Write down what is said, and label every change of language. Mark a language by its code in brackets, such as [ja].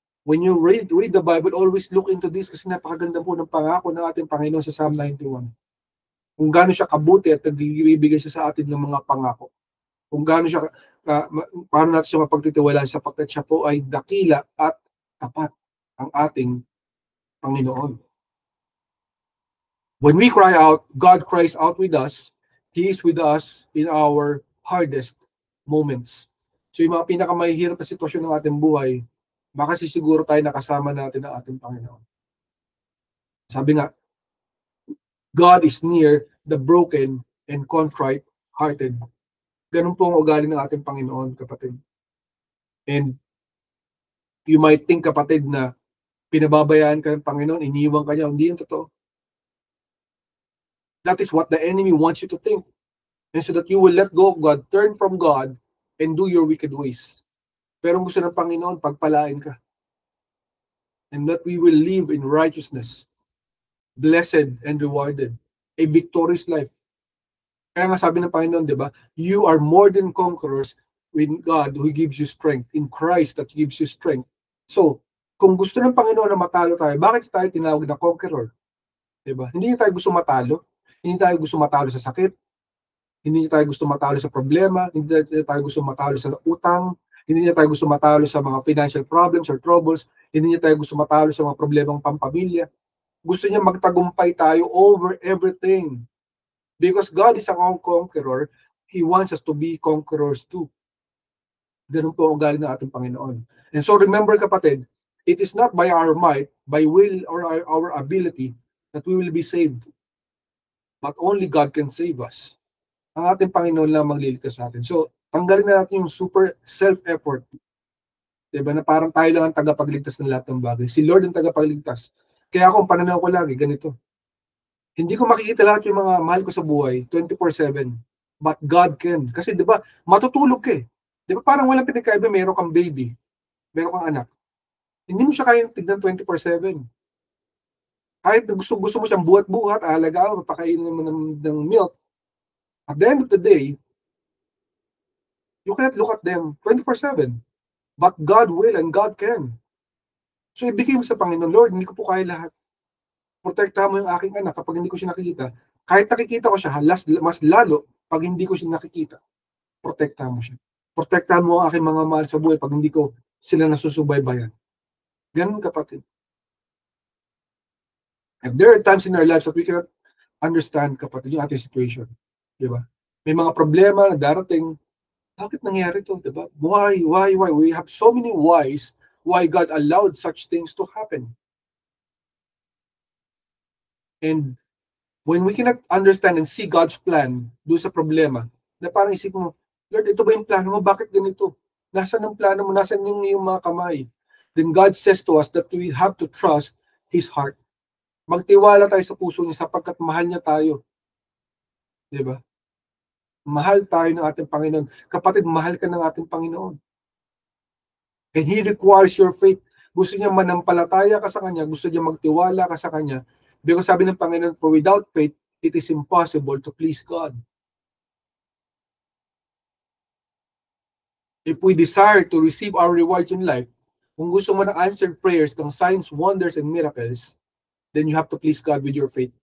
[en] When you read the Bible, always look into this [tl] kasi napakaganda po ng pangako ng ating Panginoon sa Psalm 91. Kung gaano siya kabuti at nagbibigay siya sa atin ng mga pangako. Kung gaano siya, paano natin siya mapagtitiwalaan sapagkat siya po ay dakila at tapat ang ating Panginoon. [en] When we cry out, God cries out with us. He is with us in our hardest moments. [tl] So yung mga pinakamahihirap na sitwasyon ng ating buhay, baka sisiguro tayo nakasama natin ang ating Panginoon. Sabi nga, [en] God is near the broken and contrite-hearted. [tl] Ganun po ang ugali ng ating Panginoon, kapatid. [en] And you might think, [tl] kapatid, na pinababayaan ka ng Panginoon, iniiwan ka niya. Hindi yung totoo. [en] That is what the enemy wants you to think. And so that you will let go of God, turn from God, and do your wicked ways. [tl] Pero ang gusto ng Panginoon, pagpalain ka. [en] And that we will live in righteousness, blessed and rewarded, a victorious life. [tl] Kaya nga sabi ng Panginoon, di ba? [en] You are more than conquerors with God who gives you strength, in Christ that gives you strength. [tl] So, kung gusto ng Panginoon na matalo tayo, bakit tayo tinawag na conqueror? Di ba? Hindi tayo gusto matalo. Hindi tayo gusto matalo sa sakit. Hindi tayo gusto matalo sa problema. Hindi tayo gusto matalo sa utang. Hindi tayo gusto matalo sa mga [en] financial problems or troubles. [tl] Hindi tayo gusto matalo sa mga problemang pampamilya. Gusto niya magtagumpay tayo [en] over everything. Because God is a conqueror, He wants us to be conquerors too. [tl] Ganun po ang ugali ng ating Panginoon. [en] And so remember, kapatid, it is not by our might, by will, or our ability that we will be saved. but only God can save us. [tl] Ang ating Panginoon lang magliligtas sa atin. So, tanggalin na natin yung super self-effort. Diba? Na parang tayo lang ang tagapagligtas ng lahat ng bagay. Si Lord ang tagapagligtas. Kaya ako, ang pananaw ko lagi, ganito. Hindi ko makikita lahat yung mga mahal ko sa buhay, 24/7. [en] But God can. [tl] Kasi diba, matutulog ka eh. Diba parang walang pinagkaiba, meron kang baby, meron kang anak. Hindi mo siya kayang tignan 24/7. Kahit gusto mo siyang buhat-buhat, alagaan, mapakainin mo ng milk, [en] at the end of the day, you cannot look at them 24/7. But God will and God can. [tl] So ibigay mo sa Panginoon, Lord, hindi ko po kaya lahat. Protektahan mo yung aking anak kapag hindi ko siya nakikita. Kahit nakikita ko siya, mas lalo pag hindi ko siya nakikita. Protektahan mo siya. Protektahan mo ang aking mga mahal sa buhay pag hindi ko sila nasusubaybayan. Ganun, kapatid. [en] And there are times in our lives that we cannot understand, kapatid, [tl] yung ating [en] situation. [tl] Di ba? May mga problema na darating. Bakit nangyari ito? Diba? Why? [en] We have so many whys why God allowed such things to happen. And when we cannot understand and see God's plan [tl] doon sa problema, na parang isip mo, Lord, ito ba yung plano mo? Bakit ganito? Nasaan ang plano mo? Nasaan yung mga kamay? [en] Then God says to us that we have to trust His heart. [tl] Magtiwala tayo sa puso niya sapagkat mahal niya tayo. Diba? Mahal tayo ng ating Panginoon. Kapatid, mahal ka ng ating Panginoon. [en] And He requires your faith. [tl] Gusto niya manampalataya ka sa Kanya. Gusto niya magtiwala ka sa Kanya. Because sabi ng Panginoon, [en] for without faith, it is impossible to please God. If we desire to receive our rewards in life, [tl] kung gusto mo ng [en] answered prayers, ng signs, wonders, and miracles, then you have to please God with your faith.